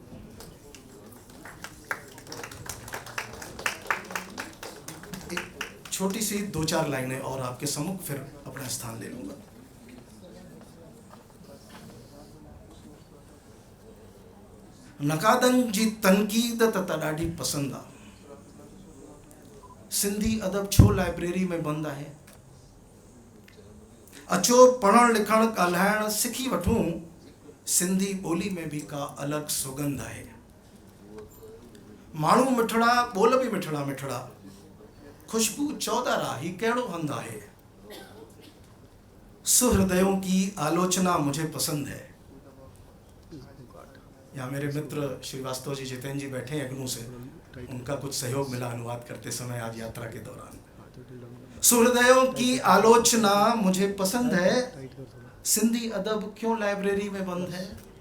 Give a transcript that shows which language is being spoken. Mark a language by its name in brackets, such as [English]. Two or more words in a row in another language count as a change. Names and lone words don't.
[Hindi] एक छोटी सी 2-4 लाइनें और आपके सम्मुख, फिर अपना स्थान ले लूंगा। [Sindhi] नकादन जी तनकीद त ॾाढी पसंद आ, सिंधी अदब छो लाइब्रेरी में बंद आहे, अचो पढ़ण लिखण ॻाल्हाइण सिखी वठूं, सिंधी ॿोली में भी का अलग सुगंध आहे। माण्हू मिठड़ा बोल भी मिठड़ा मिठड़ा, खुशबू चौदारा ही कहिड़ो हंध आहे। [Hindi] सुहृदयों की आलोचना मुझे पसंद है। यहाँ मेरे मित्र श्रीवास्तव जी, जितेंद्र जी बैठे हैं अग्नू से, उनका कुछ सहयोग मिला अनुवाद करते समय आज यात्रा के दौरान। सुहृदयों की आलोचना मुझे पसंद है, सिंधी अदब क्यों लाइब्रेरी में बंद है।